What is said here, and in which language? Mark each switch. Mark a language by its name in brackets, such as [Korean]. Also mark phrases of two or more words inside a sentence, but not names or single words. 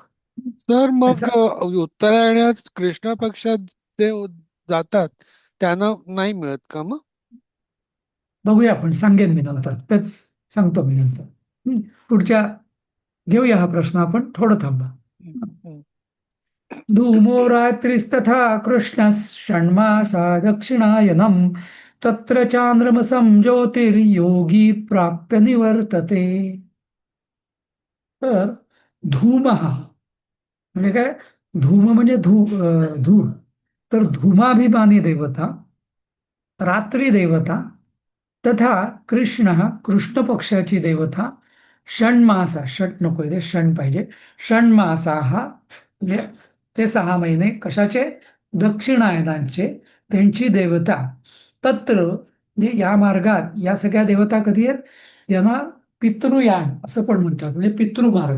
[Marathi] सर मग त्याचा उत्तरायणात कृष्ण पक्षात जे जातात त्यांना नाही मिळत का मग? बघूया आपण, सांगेन मी नंतर, तेच सांगतो मी नंतर. पुढच्या घेऊया हा प्रश्न आपण, थोडं थांबा. हम्म. [Sanskrit] धूमो रात्रिस्तथा कृष्ण षण्मासा दक्षिणायनम तत्र चांद्रमसं ज्योतिर्योगी प्राप्य निवर्तते. [Marathi] तर धूम हा म्हणजे काय, धूम म्हणजे धूळ, तर धूमाभिमानी देवता, रात्री देवता, तथा कृष्ण कृष्ण पक्षाची देवता, षण्मासा, षट नको इथे, षण पाहिजे. षण्मासा हा म्हणजे ते 6 महिने कशाचे? दक्षिणायनांचे, त्यांची देवता. तत्र म्हणजे या मार्गात या सगळ्या देवता कधी आहेत? यांना पितृयान असं पण म्हणतात, म्हणजे पितृमार्ग.